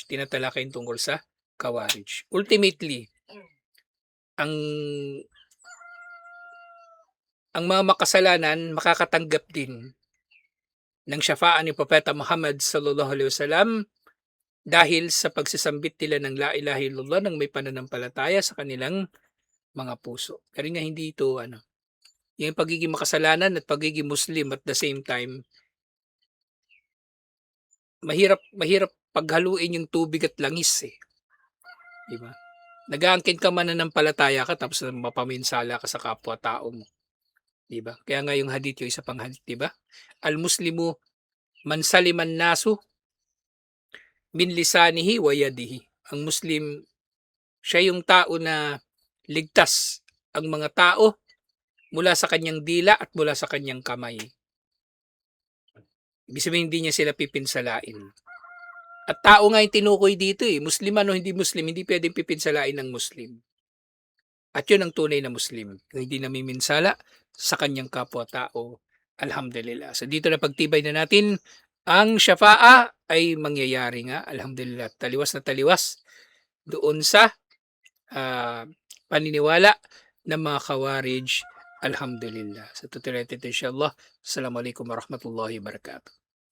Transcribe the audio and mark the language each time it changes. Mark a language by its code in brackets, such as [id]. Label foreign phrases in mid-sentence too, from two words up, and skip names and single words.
[tl] Tinatalakay yung tungkol sa Khawarij. Ultimately, ang mga makasalanan makakatanggap din ng syafa'an ni Propeta Muhammad [ar] صلى الله عليه وسلم [tl] dahil sa pagsasambit nila ng [ar] لا إله إلا الله [tl] ng may pananampalataya sa kanilang mga puso. Pero nga hindi ito yung pagiging makasalanan at pagiging Muslim [en] at the same time, [tl] mahirap paghaluin yung tubig at langis eh. Di ba? Nag-aangkin ka mananampalataya ka tapos mapaminsala ka sa kapwa-tao mo. Di ba? Kaya nga yung hadith, yung isa pang hadith, di ba? [ar] المسلم من سلم الناس من لسانه ويده. [tl] Ang Muslim, siya yung tao na ligtas ang mga tao mula sa kanyang dila at mula sa kanyang kamay. Ibig sabihin, hindi niya sila pipinsalain. At tao nga yung tinukoy dito eh. Musliman o hindi Muslim, hindi pwedeng pipinsalain ng Muslim. At yun ang tunay na Muslim. Yung hindi namiminsala sa kanyang kapwa-tao. Alhamdulillah. So dito na pagtibay na natin, ang syafa'a ay mangyayari nga. Alhamdulillah. Taliwas na taliwas doon sa paniniwala ng mga Khawarij. Alhamdulillah. Sa tutuloy natin insyaAllah. [ar] السلام عليكم ورحمة الله وبركاته.